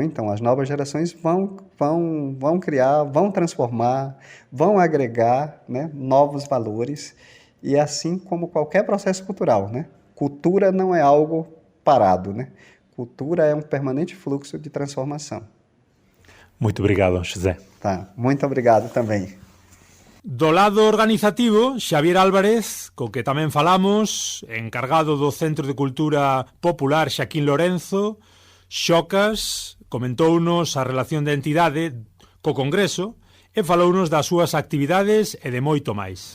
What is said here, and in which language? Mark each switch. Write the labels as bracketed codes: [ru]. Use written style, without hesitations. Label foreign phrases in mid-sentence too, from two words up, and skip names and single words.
[pt] Então as novas gerações vão criar, vão transformar, vão agregar, né, novos valores e assim como qualquer processo cultural, né? Cultura não é algo parado, né? Cultura é um permanente fluxo de transformação. Muito obrigado, José. Tá, muito obrigado também. [gl] Do lado organizativo, Xavier Álvarez, co que tamén falamos, encargado do Centro de Cultura Popular Xaquín Lorenzo, Xocas, comentounos a relación da entidade co Congreso e falounos das súas actividades e de moito máis.